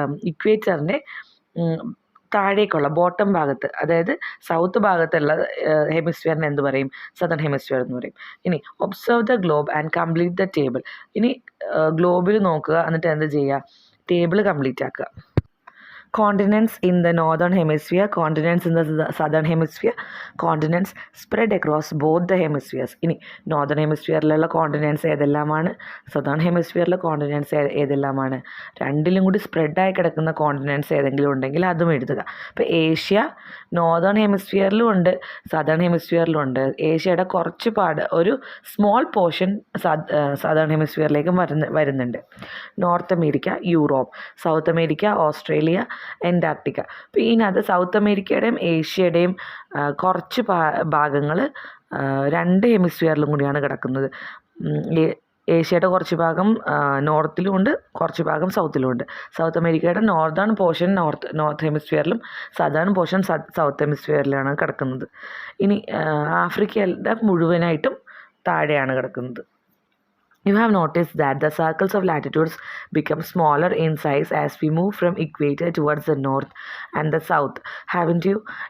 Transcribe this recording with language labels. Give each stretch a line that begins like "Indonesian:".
Malayalam: ഇക്വേറ്ററിൻ്റെ താഴേക്കുള്ള ബോട്ടം ഭാഗത്ത്, അതായത് സൗത്ത് ഭാഗത്തുള്ള ഹെമിസ്ഫിയറിനെ എന്ത് പറയും? സദൺ ഹെമിസ്ഫിയർ എന്ന് പറയും. ഇനി
English: Observe the globe and complete the table.
Malayalam: ഇനി ഗ്ലോബിൽ നോക്കുക, എന്നിട്ട് എന്ത് ചെയ്യുക? ടേബിൾ കംപ്ലീറ്റ് ആക്കുക.
English: continents in the northern hemisphere, continents in the southern hemisphere, continents spread across both the hemispheres.
Malayalam: ഇനി നോർത്തേൺ ഹെമിസ്ഫിയറിലുള്ള കോണ്ടിനെൻറ്റ്സ് ഏതെല്ലാമാണ്? Southern ഹെമിസ്ഫിയറിലെ continents ഏതെല്ലാമാണ്? രണ്ടിലും കൂടി സ്പ്രെഡായി കിടക്കുന്ന കോണ്ടിനെൻറ്റ്സ് ഏതെങ്കിലും ഉണ്ടെങ്കിൽ അതും എഴുതുക. ഇപ്പോൾ ഏഷ്യ നോർത്തേൺ ഹെമിസ്ഫിയറിലും ഉണ്ട്, സദേൺ ഹെമിസ്ഫിയറിലും ഉണ്ട്. ഏഷ്യയുടെ കുറച്ച് ഒരു സ്മോൾ പോർഷൻ സദേൺ ഹെമിസ്ഫിയറിലേക്കും വരുന്നുണ്ട്. North America, Europe, south America, Australia, Antarctica. അപ്പോൾ ഇതിനകത്ത് സൗത്ത് അമേരിക്കയുടെയും ഏഷ്യയുടെയും കുറച്ച് ഭാഗങ്ങൾ 2 ഹെമിസ്ഫിയറിലും കൂടിയാണ് കിടക്കുന്നത്. ഏഷ്യയുടെ കുറച്ച് ഭാഗം നോർത്തിലും ഉണ്ട്, കുറച്ച് ഭാഗം സൗത്തിലും ഉണ്ട്. സൗത്ത് അമേരിക്കയുടെ northern portion north ഹെമിസ്ഫിയറിലും southern portion south ഹെമിസ്ഫിയറിലാണ് കിടക്കുന്നത്. ഇനി ആഫ്രിക്കയുടെ മുഴുവനായിട്ടും താഴെയാണ് കിടക്കുന്നത്.
English: You have noticed that the circles of latitudes become smaller in size as we move from equator towards the north and the south, haven't you?